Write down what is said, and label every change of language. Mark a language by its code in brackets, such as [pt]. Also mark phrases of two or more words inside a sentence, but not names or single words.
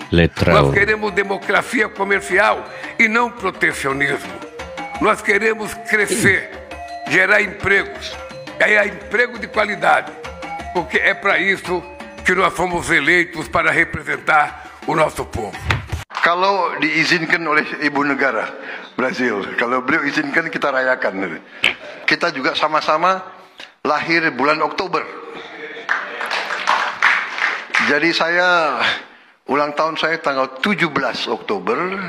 [pt] Nós queremos democracia comercial e não protecionismo. Nós queremos crescer, gerar empregos, emprego de qualidade, porque é para isso que nós fomos eleitos para representar o nosso povo. [id] Kalau diizinkan oleh Ibu Negara Brazil, kalau beliau izinkan kita rayakan. Kita juga sama-sama lahir bulan Oktober. Jadi ulang tahun saya tanggal 17 Oktober.